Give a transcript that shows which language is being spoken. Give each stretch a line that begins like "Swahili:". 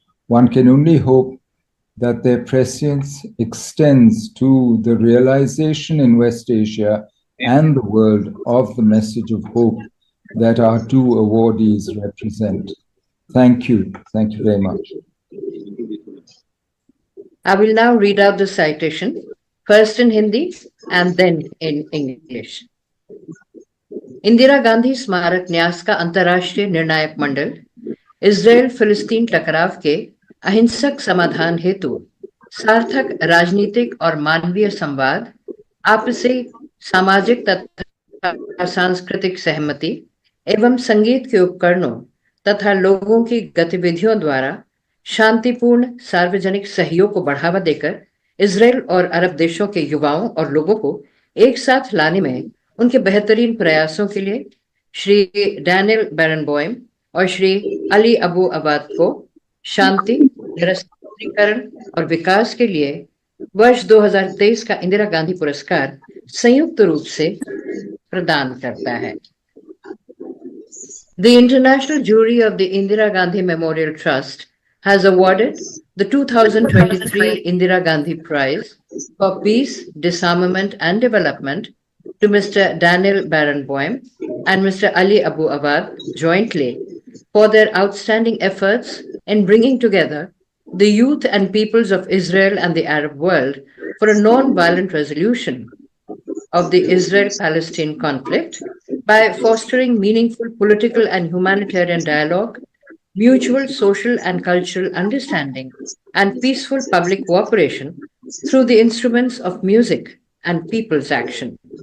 English: One can only hope that their prescience extends to the realization in West Asia and the world of the message of hope that our two awardees represent. Thank you. Thank you very much. I will now read out the citation, first in Hindi and then in English.
Hindi: Indira Gandhi स्मारक न्यास का अंतर्राष्ट्रीय निर्णायक मंडल Israel फिलिस्तीन टकराव के अहिंसक समाधान हेतु सार्थक राजनीतिक और मानवीय संवाद, आपसी सामाजिक तथा सांस्कृतिक सहमति एवं संगीत के उपकरणों तथा लोगों की गतिविधियों द्वारा शांतिपूर्ण सार्वजनिक सहयोग को बढ़ावा देकर इजराइल और अरब देशों के युवाओं और लोगों को एक साथ लाने में उनके बेहतरीन प्रयासों के लिए श्री डैनियल बैरनबॉयम और श्री अली अबू अवाद को शांति, निरस्त्रीकरण और विकास के लिए वर्ष 2023 का इंदिरा गांधी पुरस्कार संयुक्त रूप से प्रदान करता है।
English: The International Jury of the Indira Gandhi Memorial Trust has awarded the 2023 Indira Gandhi Prize for Peace, Disarmament and Development to Mr. Daniel Barenboim and Mr. Ali Abu Awwad jointly for their outstanding efforts in bringing together the youth and peoples of Israel and the Arab world for a non-violent resolution of the Israel-Palestine conflict by fostering meaningful political and humanitarian dialogue, mutual social and cultural understanding, and peaceful public cooperation through the instruments of music and people's action.